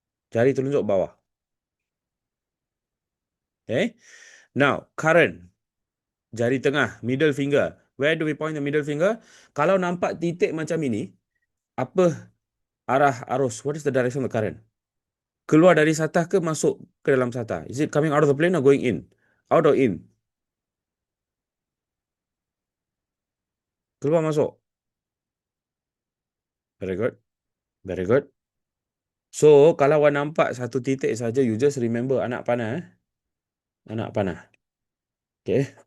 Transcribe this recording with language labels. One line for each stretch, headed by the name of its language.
Malay: Jari telunjuk bawah.
English: Okay. Now, current.
Malay: Jari tengah.
English: Middle finger. Where do we point the middle finger?
Malay: Kalau nampak titik macam ini, apa arah arus?
English: What is the direction of the current?
Malay: Keluar dari satah ke masuk ke dalam satah?
English: Is it coming out of the plane or going in? Out or in?
Malay: Keluar masuk.
English: Very good. Very good. So,
Malay: kalau awak nampak satu titik saja,
English: you just remember
Malay: anak panah. Anak panah. Okay.